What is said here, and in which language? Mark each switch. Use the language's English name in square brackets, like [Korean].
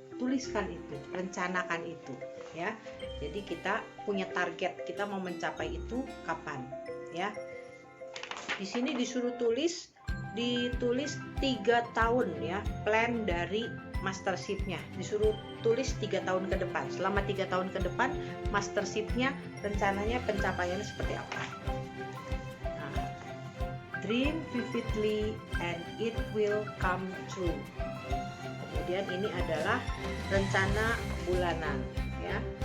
[Indonesian] Tuliskan itu, rencanakan itu ya. Jadi kita punya target, kita mau mencapai itu kapan ya. Di sini disuruh ditulis 3 tahun ya, plan dari mastership-nya, disuruh tulis 3 tahun ke depan. Selama 3 tahun ke depan mastership-nya rencananya pencapaiannya seperti apa. [English] Nah, dream vividly and it will come true. [Indonesian] Kemudian ini adalah rencana bulanan ya.